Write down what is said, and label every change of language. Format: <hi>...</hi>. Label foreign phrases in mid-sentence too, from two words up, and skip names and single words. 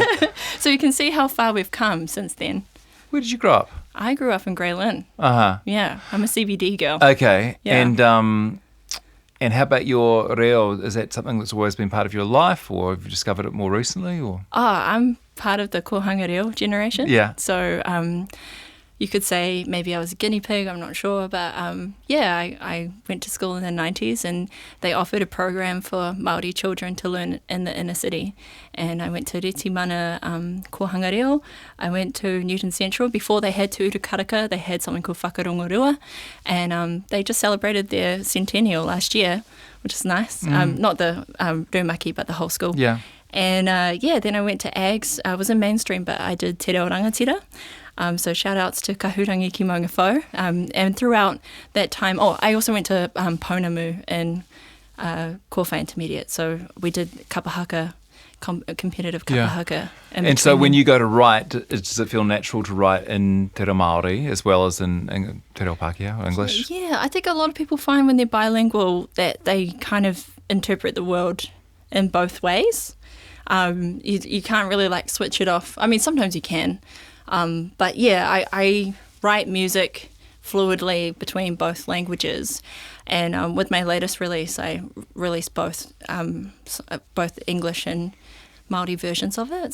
<en>So you can see how far we've come since then. Where did you grow up? I grew up in Grey Lynn. Uh-huh. Yeah, I'm a CBD girl. Okay. Yeah. And how about your reo? Is that something that's always been part of your life, or have you discovered it more recently? Or I'm part of the</en> <mi>kohanga reo</mi> <en>generation. Yeah. So you could say maybe I was a guinea pig, I'm not sure. But I went to school in the 90s, and they offered a program for Māori children to learn in the inner city. And I went to Reti Mana kohanga reo. I went to Newton Central. Before they had Te Urukaraka, they had something called Whakarongorua. And they just celebrated their centennial last year, which is nice. Not the Rumaki, but the whole school. Yeah. And then I went to AGS. I was in mainstream, but I did</en> <mi>Te Reo Rangatira.</mi> <en>So shout outs to</en> <mi>Kahurangi ki maunga whau.</mi> <en>And throughout that time, I also went to Pounamu in Kōwhai Intermediate. So we did kapahaka, competitive kapahaka. Yeah. And so when you go to write, does it feel natural to write in</en> <mi>te reo Māori</mi> <en>as well as in</en> <mi>te reo Pākehā</mi> <en>or English? Yeah, I think a lot of people find when they're bilingual that they kind of interpret the world in both ways. You can't really like switch it off. I mean, sometimes you can. But I write music fluidly between both languages, and with my latest release, I released both English and Māori versions of it.</en>